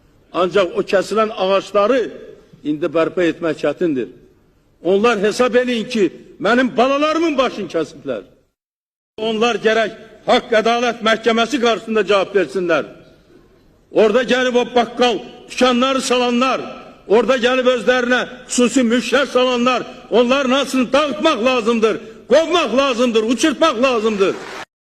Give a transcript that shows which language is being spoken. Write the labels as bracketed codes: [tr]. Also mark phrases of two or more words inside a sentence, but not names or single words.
[az] Ancaq o kesilen ağaçları indi bərpa etmək çətindir. Onlar hesab eləyin ki, mənim balalarımın başını kesiblər. [tr] Onlar gerek hak adalet mahkemesi karşısında cevap versinler. Orada gelip o bakkal dükkanları salanlar, orada gelip özlerine hususi müşter salanlar, onların aslını dağıtmak lazımdır, kovmak lazımdır, uçurtmak lazımdır.